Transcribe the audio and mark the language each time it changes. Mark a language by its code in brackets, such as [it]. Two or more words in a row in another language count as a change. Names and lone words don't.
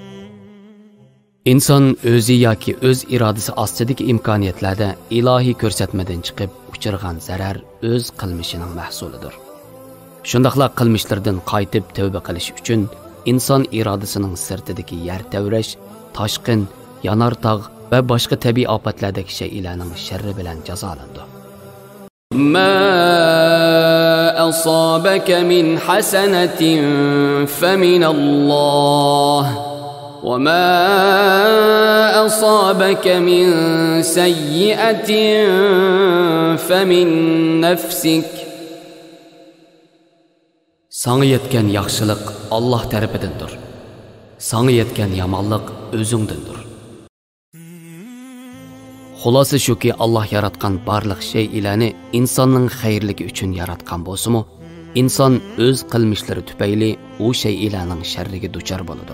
[uz] Inson o'zi yoki o'z irodasi ostidagi imkoniyatlarda ilohiy ko'rsatmadan chiqib uchirgan zarar o'z qilmishining mahsulidir. Shundaqla qilmishlardan qaytib tavba qilish uchun inson irodasining sirtidagi yer tavrash, toshqin, yanartog' va boshqa tabiiy ofatlardagi shaylarning sharri bilan jazolandi. [ar] ما أصابك من حسنة فمن الله وما أصابك من سيئة فمن نفسك. [uz] Sana yetgan yaxshilik Alloh tarafidandir. Sana yetgan yomonlik o'zingdandir. Xulası shuki Allah yaratgan barliq shaylarni insonning xayrligi uchun yaratgan bo'lsa-mu, inson o'z qilmishlari tufayli u shaylarning sharriga duchor bo'ladi.